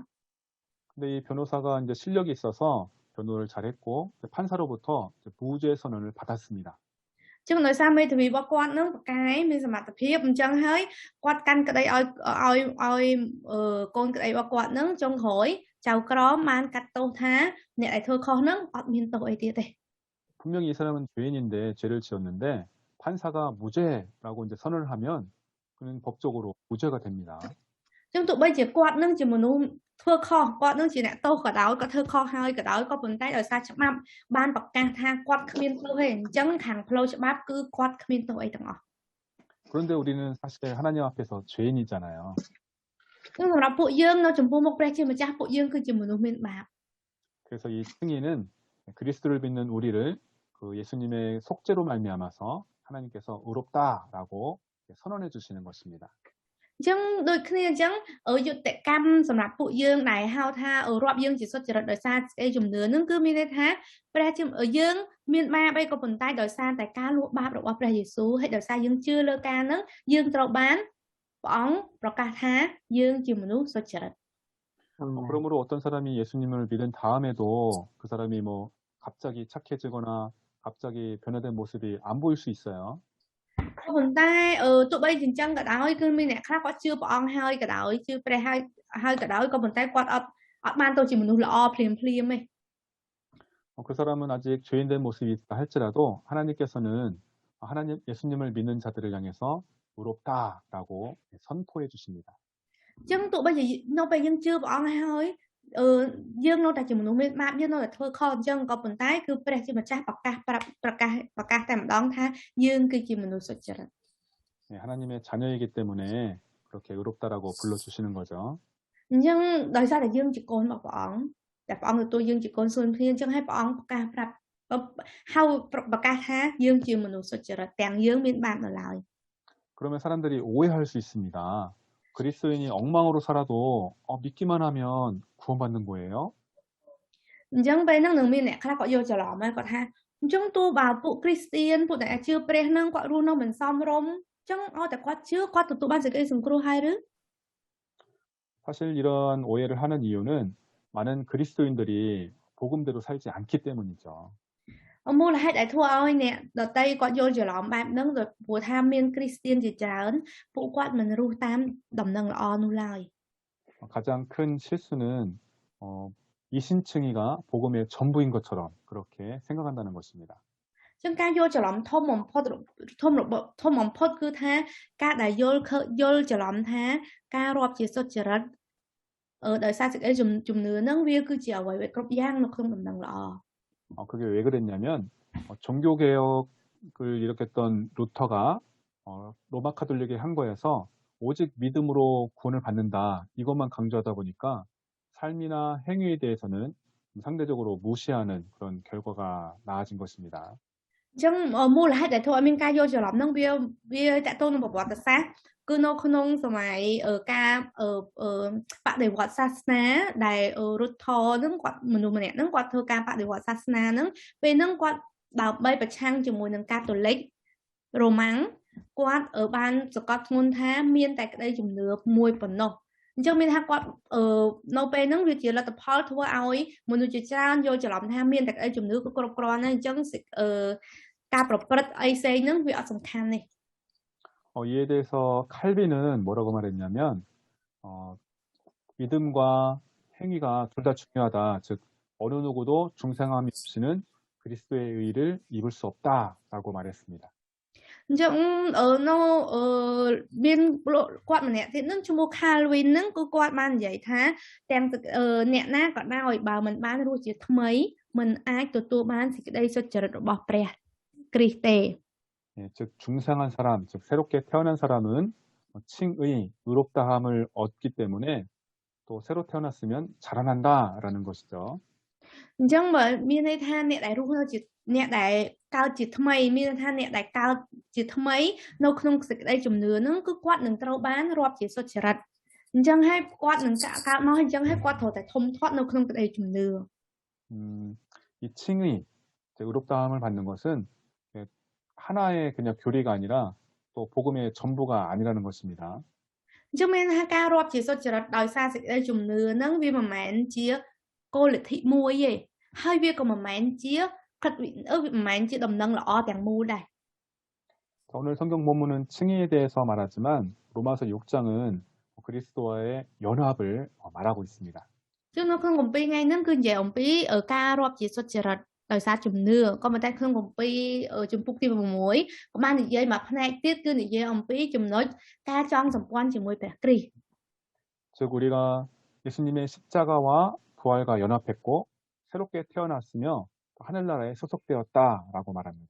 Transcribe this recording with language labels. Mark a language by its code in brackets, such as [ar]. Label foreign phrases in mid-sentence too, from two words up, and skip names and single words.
[ko] 근데 이 변호사가 이제 실력이 있어서 변호를 잘했고 판사로부터 무죄 선언을 받았습니다. [km] ចឹងដោយសារមេធាវីរបស់គាត់ហ្នឹងប្រកែកមានសមត្ថភាពអញ្ចឹងហើយគាត់កាន់ក្តីឲ្យកូនក្តីរបស់គាត់ហ្នឹងចុងក្រោយចៅក្រមបានកាត់ទោសថាអ្នកដែលធ្វើខុសហ្នឹងអត់មានទោសអីទៀតទេ [ko] 분명히 이 사람은 죄인인데 죄를 지었는데 판사가 무죄라고 이제 선언을 하면 그는 법적으로 무죄가 됩니다. [km] ចឹងទោះបីជាគាត់នឹងជាមនុស្សធ្វើខុសគាត់នឹងជាអ្នកទោសក៏ដោយគាត់ធ្វើខុសហើយក៏ដោយក៏ប៉ុន្តែដោយសារច្បាប់បានប្រកាសថាគាត់គ្មានទោសទេអញ្ចឹងខាងផ្លូវច្បាប់គឺគាត់គ្មានទោសអីទាំងអស់ [ko] 그런데 우리는 사실 하나님 앞에서 죄인이잖아요. [km] គឺសម្រាប់ពួកយើងនៅចំពោះមុខព្រះជាម្ចាស់ពួកយើងគឺជាមនុស្សមានបាប [ko] 그래서 이 승인은 그리스도를 믿는 우리를 그 예수님의 속죄로 말미암아서 하나님께서 의롭다라고 선언해 주시는 것입니다. [km] អញ្ចឹងដូចគ្នាអញ្ចឹងយុត្តិកម្មសម្រាប់ពួកយើងដែលហៅថារាប់យើងជាសុចរិតដោយសារសេចក្តីជំនឿនឹងគឺមានន័យថាព្រះជាយើងមានបាបអីក៏ប៉ុន្តែដោយសារតែការលួចបាបរបស់ព្រះយេស៊ូវហើយដោយសារយើងជឿលើការហ្នឹងយើងត្រូវបានព្រះអង្គប្រកាសថាយើងជាមនុស្សសុចរិត [ko] 그러므로 어떤 사람이 예수님을 믿은 다음에도 그 사람이 뭐 갑자기 착해지거나 갑자기 변화된 모습이 안 보일 수 있어요. [km] ក៏ប៉ុន្តែទោះបីជាអញ្ចឹងក៏ដោយគឺមានអ្នកខ្លះគាត់ជឿព្រះអង្គហើយក៏ដោយជឿព្រះហើយក៏ដោយក៏ប៉ុន្តែគាត់អត់បានទៅជាមនុស្សល្អភ្លាមទេ [ko] 그 사람은 아직 죄인된 모습이 있다 할지라도 하나님께서는 하나님 예수님을 믿는 자들을 향해서 의롭다라고 선포해 주십니다. [km] អញ្ចឹងទោះបីជានៅពេលយើងជឿព្រះអង្គហើយយើងនៅតែជាមនុស្សមានបាបយើងនៅតែធ្វើខុសអញ្ចឹងក៏ប៉ុន្តែគឺព្រះជាម្ចាស់ប្រកាសតែម្ដងថាយើងគឺជាមនុស្សសុចរិត [ko] 네, 하나님의 자녀이기 때문에 그렇게 의롭다라고 불러주시는 거죠. [km] អញ្ចឹងដោយសារតែយើងជាកូនរបស់ព្រះអង្គតែព្រះអង្គទទួលយើងជាកូនសួនភ្លាមអញ្ចឹងឲ្យព្រះអង្គប្រកាសប្រាប់ហៅប្រកាសថាយើងជាមនុស្សសុចរិតទាំងយើងមានបាបនៅឡើយ [ko] 그러면 사람들이 오해할 수 있습니다. 그리스도인이 엉망으로 살아도 믿기만 하면 구원받는 거예요? [km] អញ្ចឹងពេលហ្នឹងនឹងមានអ្នកខ្លះគាត់យល់ច្រឡំហើយគាត់ថាអញ្ចឹងទោះបើពួកគ្រីស្ទៀនពួកដែលជឿព្រះហ្នឹងគាត់រស់នៅមិនសមរម្យអញ្ចឹងឲ្យតែគាត់ជឿគាត់ទទួលបានសេចក្តីសង្គ្រោះហើយឬ [ko] 사실 이러한 오해를 하는 이유는 많은 그리스도인들이 복음대로 살지 않기 때문이죠. [km] មូលហេតុដែលធ្វើឲ្យអ្នកដតីគាត់យល់ច្រឡំបែបហ្នឹងព្រោះថាមានគ្រីស្ទៀនជាច្រើនពួកគាត់មិនរស់តាមដំណឹងល្អនោះឡើយ [ko] 가장 큰 실수는 이신칭의가 복음의 전부인 것처럼 그렇게 생각한다는 것입니다. [km] ចឹងការយល់ច្រឡំធំបំផុតគឺថាការដែលយល់ច្រឡំថាការរាប់ជាសុចរិតដោយសារសេចក្តីជំនឿហ្នឹងវាគឺជាអ្វីៗគ្រប់យ៉ាងនៅក្នុងដំណឹងល្អ [ko] 그게 왜 그랬냐면 종교개혁을 일으켰던 루터가 로마 카톨릭의 한 거에서 오직 믿음으로 구원을 받는다 이것만 강조하다 보니까 삶이나 행위에 대해서는 상대적으로 무시하는 그런 결과가 나아진 것입니다. [km] ចឹងមូលហេតុដែលធ្វើឲ្យមានការយល់ច្រឡំហ្នឹងវាតកតងនឹងប្រវត្តិសាស្ត្រគឺនៅក្នុងសម័យការបដិវត្តសាសនាដែលរុទ្ធហ្នឹងគាត់មនុស្សម្នាក់ហ្នឹងគាត់ធ្វើការបដិវត្តសាសនាហ្នឹងពេលហ្នឹងគាត់ដើម្បីប្រឆាំងជាមួយនឹងកាតូលិ ករ៉ូម៉ាំងគាត់បានសង្កត់ធ្ងន់ថាមានតែក្តីជំនឿមួយប៉ុណ្ណោះអញ្ចឹងមានថាគាត់នៅពេលហ្នឹងវាជាលទ្ធផលធ្វើឲ្យមនុស្សជាច្រើនយល់ច្រឡំថាមានតែក្តីជំនឿក៏គ្រប់គ្រាន់ដែរអញ្ចឹងការប្រព្រឹត្តអីផ្សេងហ្នឹងវាអត់សំខាន់ទេ [ko] 이에 대해서 칼빈은 뭐라고 말했냐면 믿음과 행위가 둘 다 중요하다. 즉 어느 누구도 중생함이 없이는 그리스도의 의를 입을 수 없다라고 말했습니다. [km] អញ្ចឹងនៅមានគាត់ម្នាក់ទៀតនឹងឈ្មោះ Calvin ហ្នឹងគឺគាត់បាននិយាយថាទាំងអ្នកណាក៏ដោយបើមិនបានរស់ជាថ្មីមិនអាចទទួលបានសេចក្តីសុចរិតរបស់ព្រះគ្រីស្ទទេ [ko] 예, 즉 중생한 사람, 즉 새롭게 태어난 사람은 칭의, 의롭다함을 얻기 때문에 또 새로 태어났으면 자라난다라는 것이죠. [km] អញ្ចឹងបើមានន័យថាអ្នកដែលរស់នៅជាអ្នកដែលកើតជាថ្មីមានន័យថាអ្នកដែលកើតជាថ្មីនៅក្នុងសេចក្តីជំនឿហ្នឹងគឺគាត់នឹងត្រូវបានរាប់ជាសុចរិតអញ្ចឹងហើយគាត់នឹងកើតមកអញ្ចឹងហើយគាត់ត្រូវតែធំធាត់នៅក្នុងក្តីជំនឿ [ko] 이 칭의, 즉 의롭다함을 받는 것은 하나의 그냥 교리가 아니라 또 복음의 전부가 아니라는 것입니다. [km] អញ្ចឹងមានថាការរាប់ជាសុចរិតដោយសារសេចក្តីជំនឿហ្នឹងវាមិនមែនជាគោលលទ្ធិមួយទេហើយវាក៏មិនមែនជាមិនមែនជាដំណឹងល្អទាំងមូលដែរ [ko] 오늘 성경 본문은 칭의에 대해서 말하지만 로마서 6장은 그리스도와의 연합을 말하고 있습니다. [km] ចឹងនៅក្នុងគម្ពីរថ្ងៃហ្នឹងគឺនិយាយអំពីការរាប់ជាសុចរិតដោយសារជំនឿក៏ប៉ុន្តែក្នុងគម្ពីរជំពូកទី6ក៏បាននិយាយមួយផ្នែកទៀតគឺនិយាយអំពីចំណុចការចងសម្ព័ន្ធជាមួយព្រះគ្រីស្ទ [ko] 즉 우리가 예수님의 십자가와 부활과 연합했고 새롭게 태어났으며 하늘나라에 소속되었다라고 말합니다.